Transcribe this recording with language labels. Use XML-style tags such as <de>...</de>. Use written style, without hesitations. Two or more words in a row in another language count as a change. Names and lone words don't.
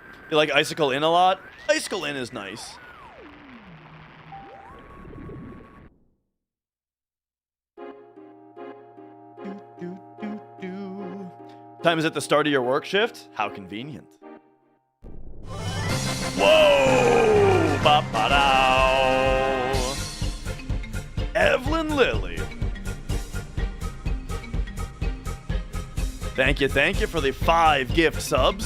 <en>You like Icicle In a lot? Icicle In is nice. Time is at the start of your work shift? How convenient. Whoa! Ba-ba-dow! Evelyn Lilly. Thank you for the 5 gift subs.</en>